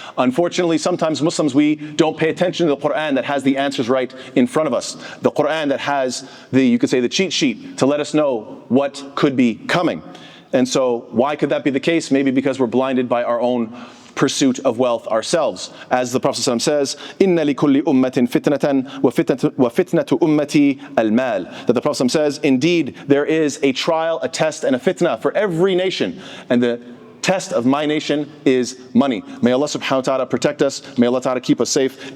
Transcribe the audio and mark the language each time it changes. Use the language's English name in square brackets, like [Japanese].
[English] Unfortunately, sometimes Muslims, we don't pay attention to the Quran that has the answers right in front of us. The Quran that has you could say, the cheat sheet to let us know what could be coming. And so why could that be the case? Maybe because we're blinded by our own pursuit of wealth ourselves. [Arabic] As the Prophet ﷺ says, إِنَّ لِكُلِّ أُمَّةٍ فِتْنَةً وَفِتْنَةُ أُمَّتِي الْمَالِ. [English] That the Prophet ﷺ says, indeed, there is a trial, a test, and a fitna for every nation. And the test of my nation is money. May Allah subhanahu wa ta'ala protect us. May Allah ta'ala keep us safe.